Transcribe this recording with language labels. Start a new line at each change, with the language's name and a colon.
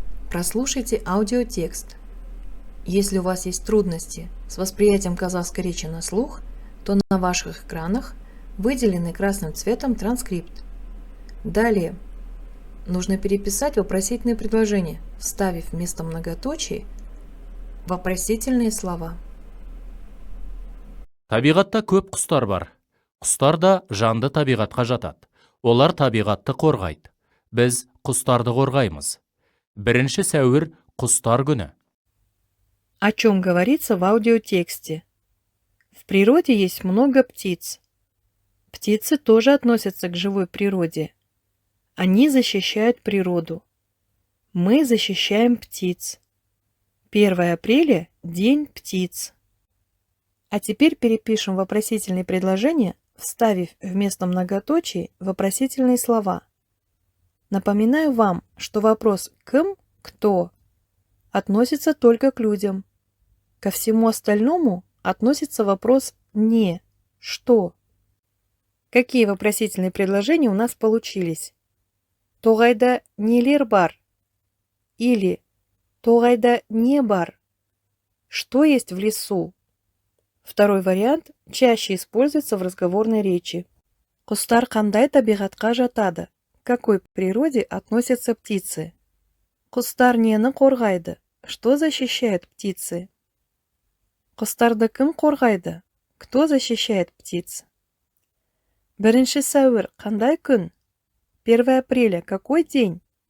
Russian: Прослушайте аудиотекст. Если у вас есть трудности с восприятием казахской речи на слух, то на ваших экранах выделенный красным цветом транскрипт. Далее нужно переписать вопросительные предложения, вставив вместо многоточий вопросительные слова.
Kazakh: Табиғатта көп құстар бар. Құстар да жанды табиғатқа жатады. Олар табиғатты қорғайды. Біз құстарды қорғаймыз. 1 сәуір құстар күні.
Russian: О чем говорится в аудиотексте? В природе есть много птиц. Птицы тоже относятся к живой природе. Они защищают природу. Мы защищаем птиц. 1 апреля – День птиц. А теперь перепишем вопросительные предложения, вставив вместо многоточий вопросительные слова. Напоминаю вам, что вопрос «кім», «кто» относится только к людям. Ко всему остальному относится вопрос «не», «что». Какие вопросительные предложения у нас получились?
Kazakh: Тоғайда нелер бар?
Russian: Или
Kazakh: тоғайда не бар?
Russian: Что есть в лесу? Второй вариант чаще используется в разговорной речи.
Kazakh: Құстар қандай табиғатқа жатады?
Russian: К какой природе относятся птицы?
Kazakh: Құстар нені қорғайды?
Russian: Что защищает птицы?
Kazakh: Құстарды кім қорғайды?
Russian: Кто защищает птиц?
Kazakh: 1 сәуір қандай күн?
Russian: 1 апреля какой день?